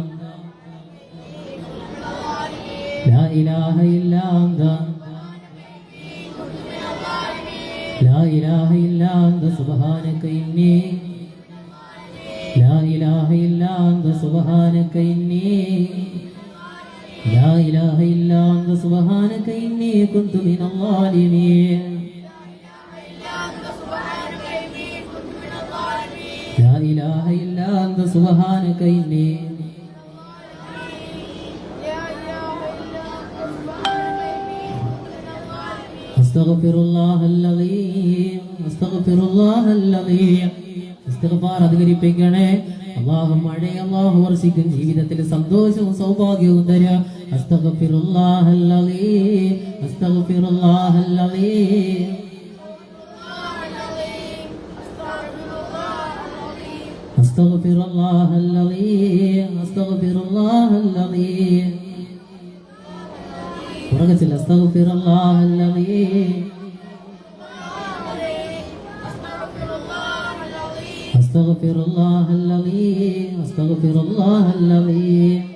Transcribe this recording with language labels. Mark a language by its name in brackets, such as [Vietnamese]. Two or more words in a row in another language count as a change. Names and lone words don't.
[Arabic] لا إله إلا أنت لا إله إلا أنت سبحانك إني, لا إله إلا أنت سبحانك إني لا إله إلا أنت سبحانك إني كنت من الظالمين, لا إله إلا أنت سبحانك إني أستغفر الله العظيم أستغفر الله العظيم. [Malayalam] ഇസ്തിഗ്ഫാർ അധികരിപ്പിക്കണേ. അല്ലാഹു മഴയെ അല്ലാഹു വർഷിക്കും, ജീവിതത്തിൽ സന്തോഷവും സൗഭാഗ്യവും തരുക. [Arabic] أستغفر الله العليم أستغفر الله العليم أستغفر الله العظيم أستغفر الله العظيم. ورقة أستغفر الله العظيم أستغفر الله العظيم أستغفر الله العظيم.